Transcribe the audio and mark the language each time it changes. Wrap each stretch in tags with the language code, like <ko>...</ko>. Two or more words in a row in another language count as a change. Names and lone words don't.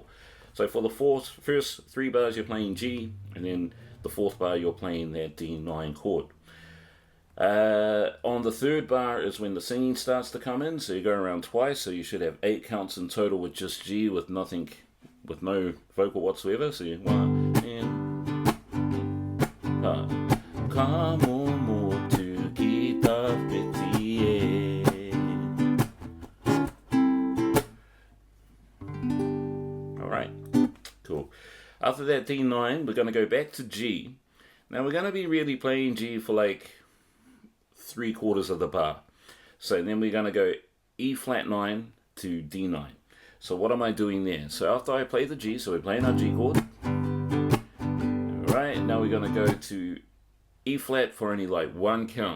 <en>So for the first 3 bars, you're playing G, and then the 4th bar, you're playing that D9 chord. On the 3rd bar is when the singing starts to come in, so you go around twice, so you should have 8 counts in total with just G, with nothing, with no vocal whatsoever. So you 1 and</en> <mi>Kamo motu ki tawhiti e.</mi> <en>Alright, cool. After that D9, we're going to go back to G. Now we're going to be really playing G for like 3/4 of the bar. So then we're going to go E flat 9 to D9. So what am I doing there? So after I play the G, so we're playing our G chord. Alright, now we're going to go to E flat for only like 1 count.</en>